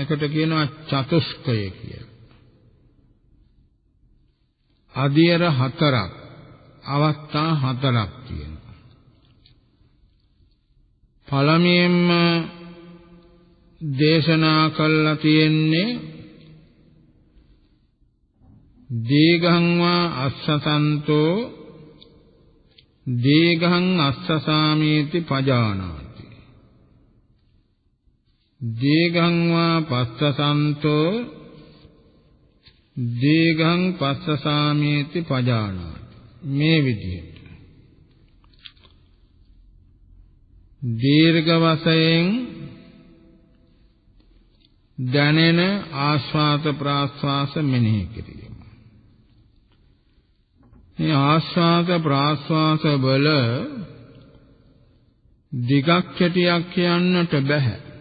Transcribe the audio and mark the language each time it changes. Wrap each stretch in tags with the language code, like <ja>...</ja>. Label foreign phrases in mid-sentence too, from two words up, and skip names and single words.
<si>ඒකට කියනවා චතුස්කය කියලා. අධියර හතරක්, අවස්ථා හතරක් තියෙනවා. පළමුවෙන්ම දේශනා කළා තියෙන්නේ</si> <pi>දීඝං වා අස්සසන්තෝ දීඝං අස්සසාමීති පජානාති. දීඝං වා පස්සසන්තෝ දීඝං පස්සසාමීති පජානාති.</pi> <si>මේ විදිහට දීර්ඝ වශයෙන් දැනෙන ආස්වාද ප්‍රාස්වාස මෙනෙහි කිරීම. මේ ආස්වාද ප්‍රාස්වාස වල දිගක් කෙටියක් කියන්නට බෑ.</si>